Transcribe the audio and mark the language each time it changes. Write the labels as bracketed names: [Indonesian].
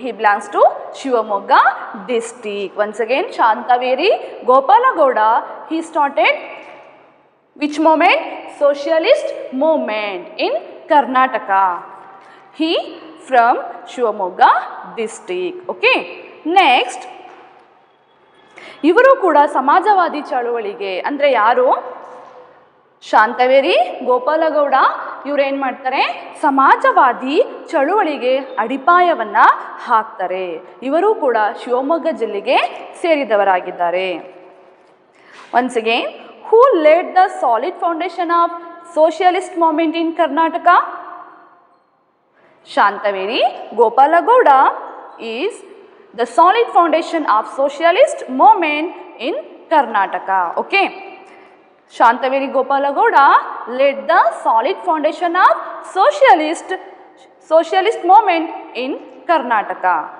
[English] He belongs to Shivamogga district. Once again, Shantaveri Gopala Gowda, he started which movement? Socialist movement in Karnataka. He from Shivamogga district. Okay. [Kannada] Next, ಇವರು ಕೂಡ ಸಮಾಜವಾದಿ ಚಳುವಳಿಗೆ, ಅಂದರೆ ಯಾರು? ಶಾಂತವೇರಿ ಗೋಪಾಲಗೌಡ ಇವರೇನು ಮಾಡ್ತಾರೆ, ಸಮಾಜವಾದಿ ಚಳುವಳಿಗೆ ಅಡಿಪಾಯವನ್ನ ಹಾಕ್ತಾರೆ. ಇವರು ಕೂಡ ಶಿವಮೊಗ್ಗ ಜಿಲ್ಲೆಗೆ ಸೇರಿದವರಾಗಿದ್ದಾರೆ. [English] Once again, who laid the solid foundation of socialist movement in Karnataka? Shantaveri Gopalagowda is the solid foundation of socialist movement in Karnataka. Okay. Shantaveri Gopalagowda led the solid foundation of socialist movement in Karnataka.